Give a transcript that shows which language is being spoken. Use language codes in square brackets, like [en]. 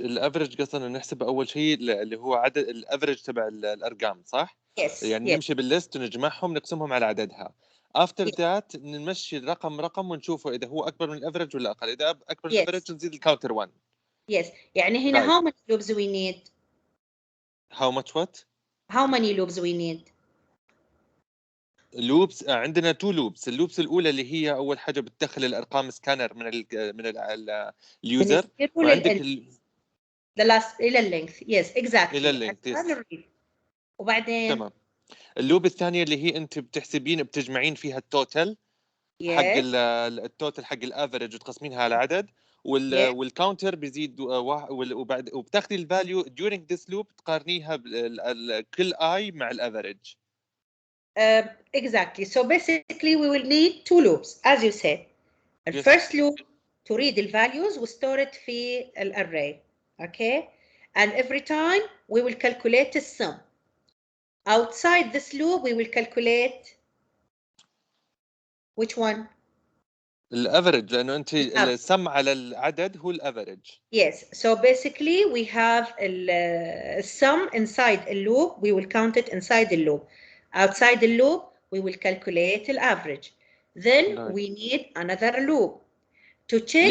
[ar] الافريج قصدنا نحسب اول شيء اللي هو عدد الافريج تبع الارقام صح؟ [en] Yes. [ar] يعني [en] yes. [ar] نمشي بالليست ونجمعهم نقسمهم على عددها. [en] after that [ar] نمشي رقم ونشوفه اذا هو اكبر من الافريج ولا اقل. اذا اكبر من الافريج نزيد الكاونتر 1. [en] Yes. [ar] يعني هنا [en] how many loops we need? How much what? How many loops we need? [ar] لوبس عندنا 2 لوبس. اللوبس الاولى اللي هي اول حاجه بتدخل الارقام سكانر من اليوزر وعندك [en] the last [ar] الى اللينث. [en] yes exactly [ar] الى اللينث. وبعدين تمام. اللوب الثانيه اللي هي انت بتجمعين فيها التوتال حق التوتال حق الافريج وتقسمينها على عدد، والكاونتر بيزيد وبتاخذي الفاليو [en] during this loop [ar] تقارنيها كل اي مع الافريج. [en] Exactly. So basically we will need two loops as you said. The Yes. first loop to read the values we store it [ar] في [en] array. Okay. And every time we will calculate the sum. Outside this loop we will calculate which one? [ar] الافريج لانه انت السم على العدد هو الافريج. [en] Yes, so basically we have a sum inside a loop, we will count it inside the loop. Outside the loop, we will calculate the average. Then we need another loop to check.